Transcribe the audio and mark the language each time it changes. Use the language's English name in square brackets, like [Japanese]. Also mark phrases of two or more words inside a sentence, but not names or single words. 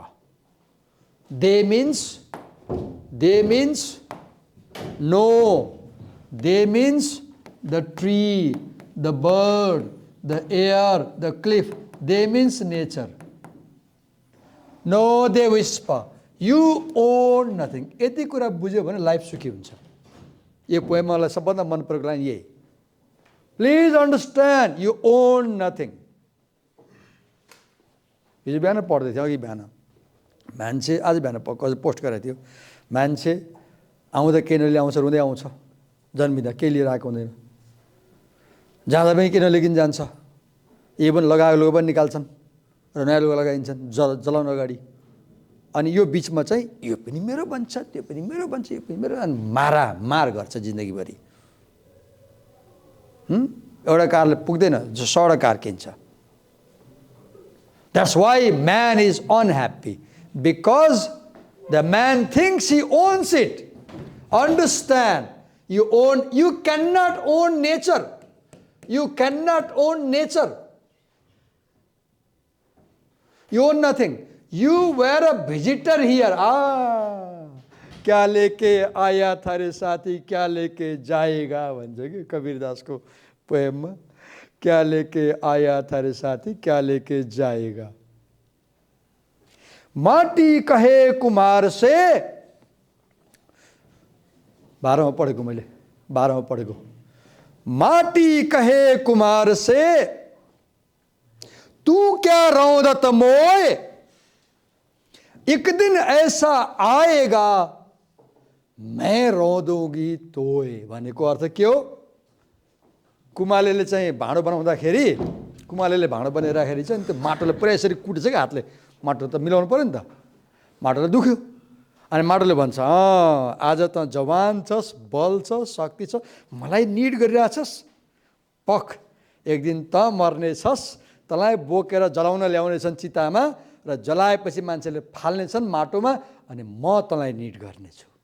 [English] They means no. They means the tree, the bird, the air, the cliff. They means nature. No, they whisper. You own nothing. [Nepali] यति कुरा बुझ्यो भने लाइफ सुखी हुन्छ. यो पोएममा मलाई सबभन्दा मन परेको लाइन यही. [English] Please understand, you own nothing. [Nepali] हिजो बिहान पढ्दै थियो, अघि बिहान मान्छे, आज बिहान पोस्ट गरेको थियो, मान्छे आउँदा केही नलिएर आउँछ, रुँदै आउँछ, जन्मिँदा केही लिएर आएको हुँदैन, जाँदा पनि केही नलिकन जान्छ, इभन लगाएको लुगा पनि निकाल्छन् र नयाँ लुगा लगाइन्छन् जलाउन अगाडि. अनि यो बिचमा चाहिँ यो पनि मेरो बन्छ, त्यो पनि मेरो बन्छ, यो पनि मेरो, अनि मार गर्छ जिन्दगीभरि. एउटा कारले पुग्दैन, 100वटा कार किन्छ. [English] That's why man is unhappy, because the man thinks he owns it. Understand, you cannot own nature. You cannot own nature. You own nothing. You were a visitor here. [Hindi] क्या लेके आया था रे साथी, क्या लेके जाएगा [Nepali] भन्छ कि कबीरदास को पोएममा. [Hindi] क्या लेके आया था रे साथी, क्या लेके जाएगा. माटी कहे कुमार से, [Nepali] 12वां पढेको मैले, 12वां पढेको. [Hindi] माटी कहे कुमार से, तू क्या रौदत मोए, एक दिन ऐसा आएगा मैं रौदूंगी तोए. [Nepali] भनेको अर्थ के हो? कुमालेले चाहिँ भाँडो बनाउँदाखेरि, कुमालेले भाँडो बनाइराखेरी चाहिँ त्यो माटोले पुरै यसरी कुट्छ कि हातले, माटो त मिलाउनु पर्यो नि त, माटोले दुख्यो. अनि माटोले भन्छ, आज त जवान छस्, बल छ, शक्ति छ, मलाई निड गरिरहेछस्, पख एक दिन त मर्ने छस्, तँलाई बोकेर जलाउन ल्याउनेछन् चितामा र जलाएपछि मान्छेले फाल्नेछन् माटोमा, अनि म तँलाई निड गर्नेछु.